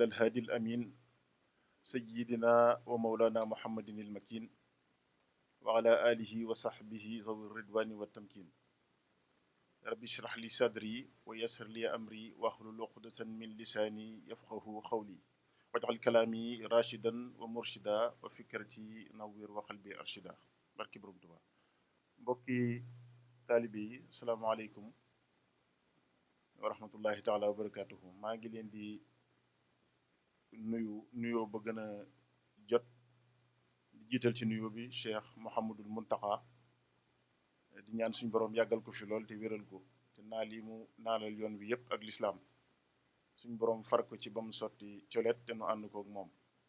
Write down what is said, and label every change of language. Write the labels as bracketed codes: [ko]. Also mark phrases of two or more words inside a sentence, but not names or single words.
[ar] الهادي الأمين سيدنا ومولانا محمد المكين وعلى آله وصحبه ذوي الرضوان والتمكين رب اشرح لي صدري ويسر لي أمري واحلل عقدة من لساني يفقهوا قولي واجعل كلامي راشدا ومرشدا وفكرتي نوّر وقلبي أرشدا [wo] barki borom Tuubaa mbokki taalibe yi [ar] السلام عليكم ورحمة الله تعالى وبركاته. [wo] maa ngi leen di nuyoo ba gën a jot di jiital ci nuyoo bi Cheikh Mouhamadul Muntaqa di ñaan suñu borom yàggal ko fi lool te wéral ko te naal yi mu naalal yoon wi yépp ak lislaam suñu borom far ko ci ba mu sotti colet te nu ànd ko ak moom.